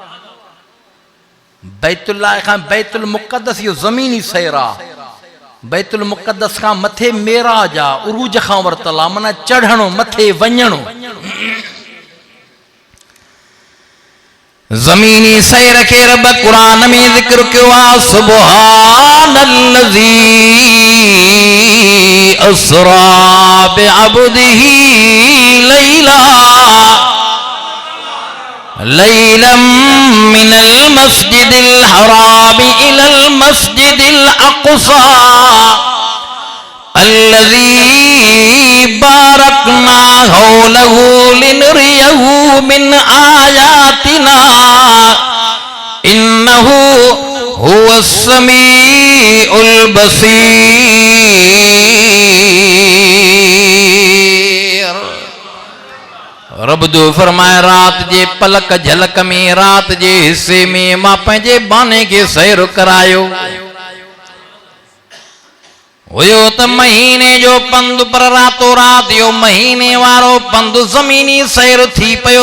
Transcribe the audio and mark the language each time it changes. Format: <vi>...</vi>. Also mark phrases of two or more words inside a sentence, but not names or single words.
<sd>बैतुल्लाह खां बैतुल मुक़द्दस इहो ज़मीनी सैर आहे। बैतुल मुक़द्दस खां मथे मेराज आहे, उरूज खां वरतल आहे, माना चढ़णो, मथे वञणो। ज़मीनी सैर खे रब कुरान में ज़िक्र कयो आहे,</sd> <ar>سبحان الذي أسرى بعبده ليلا من المسجد الحرام إلى المسجد الأقصى الذي باركنا حوله لنريه من آياتنا إنه هو السميع البصير.</ar> <sd>रब जो फरमाए, रात जे पलक झलक में, रात जे हिस्से में मां पंहिंजे बाने खे सैर करायो। हुयो त महीने जो पंधु, पर रातो रात यो महीने वारो पंधु ज़मीनी सैर थी पियो।</sd>